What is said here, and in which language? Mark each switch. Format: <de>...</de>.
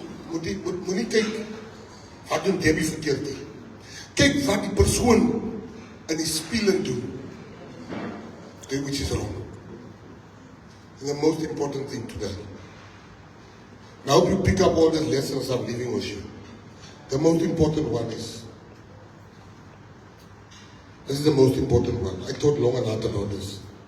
<af>Moenie kyk, wat doen Debbie verkeerd hier? Kyk wat die persoon in die spieël doen.</af> <en>Do which is wrong. And the most important thing today. Now hope you pick up all the lessons I'm leaving with you. The most important one is, this is the most important one. I thought long and hard about this.</en>